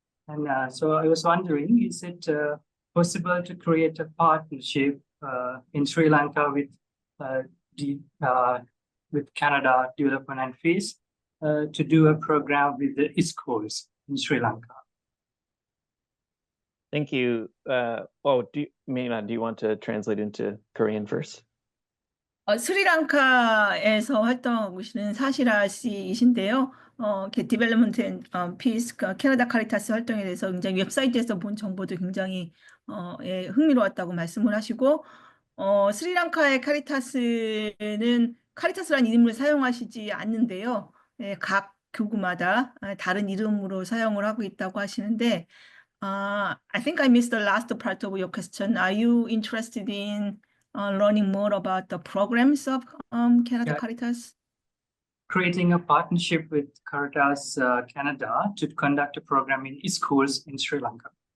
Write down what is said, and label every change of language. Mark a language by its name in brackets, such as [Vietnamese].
[English] And so I was wondering, is it possible to create a partnership in Sri Lanka with Canada Development and Peace to do a program with the schools in Sri Lanka? Thank you. Meena, do you want to translate into Korean first? [Korean] 스리랑카에서 활동하고 계시는 사시라 씨이신데요. 디벨롭먼트 앤 피스, 캐나다 카리타스 활동에 대해서 굉장히 웹사이트에서 본 정보도 굉장히 흥미로웠다고 말씀을 하시고, 스리랑카의 카리타스는 카리타스라는 이름을 사용하시지 않는데요. 각 교구마다 다른 이름으로 사용을 하고 있다고 하시는데, [English] I think I missed the last part of your question. Are you interested in learning more about the programs of Canada Yeah. Caritas? Creating a partnership with Caritas Canada to conduct a program in schools in Sri Lanka.